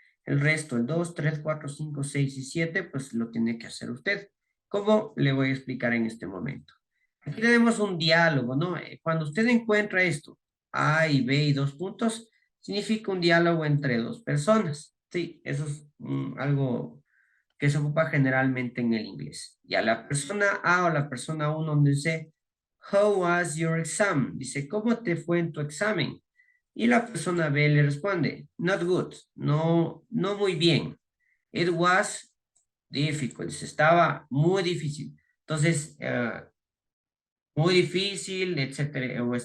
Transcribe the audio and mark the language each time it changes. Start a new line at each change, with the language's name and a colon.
Spanish: El resto, el 2, 3, 4, 5, 6 y 7, pues lo tiene que hacer usted. ¿Cómo? Le voy a explicar en este momento. Aquí tenemos un diálogo, ¿no? Cuando usted encuentra esto, A y B y dos puntos, significa un diálogo entre dos personas. Sí, eso es algo que se ocupa generalmente en el inglés. Y a la persona A o la persona 1 dice,
English: How was your exam?
Spanish: Dice, ¿cómo te fue en tu examen? Y la persona B le responde,
English: Not good,
Spanish: no, no muy bien.
English: It was difficult,
Spanish: estaba muy difícil. Entonces, muy difícil, etcétera.